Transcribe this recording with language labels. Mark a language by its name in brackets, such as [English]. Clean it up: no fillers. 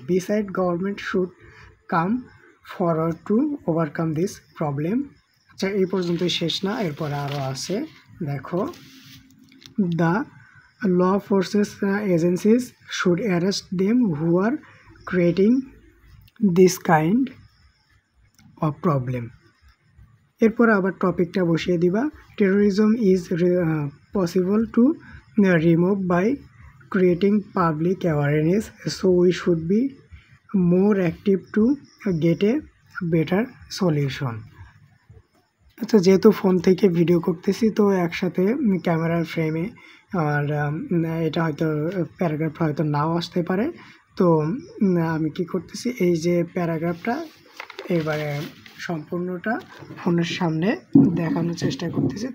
[English] Besides, government should come forward to overcome this problem. [Bangla] আচ্ছা, এই পর্যন্ত শেষ না, এরপরে আরও আছে। দেখো, [English] the law forces agencies should arrest them who are creating this kind of problem. [Bangla] এরপরে আবার টপিকটা বসিয়ে দিবা, [English] Terrorism is possible to remove by creating public awareness, so we should be more active to get a better solution. [Bangla] আচ্ছা, যেহেতু phone থেকে video করতেছি তো একসাথে ক্যামেরার ফ্রেমে আর এটা হয়তো প্যারাগ্রাফটা হয়তো নাও আসতে পারে। তো আমি কি করতেছি, এই যে প্যারাগ্রাফটা এবারে সম্পূর্ণটা ফোনের সামনে দেখানোর চেষ্টা করতেছি।